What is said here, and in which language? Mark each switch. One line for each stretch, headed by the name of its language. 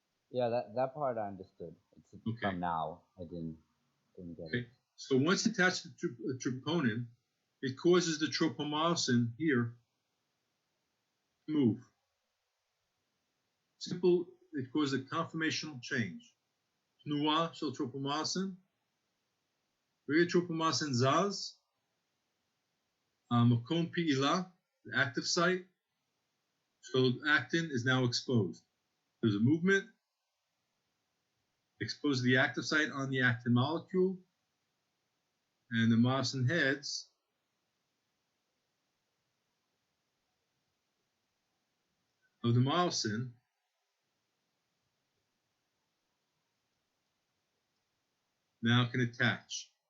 English: Yeah, that part I understood. It's Okay. from now. I didn't get Okay. it. So once attached to the troponin, it causes the tropomyosin here to move. Simple, it causes a conformational change.
Hebrew: תנועה של tropomyosin. ברגע tropomyosin זז, מקום פעילה,
English: the active site, so actin is now exposed. There's a movement, expose the active site on the actin molecule, and the myosin heads of the myosin now can attach.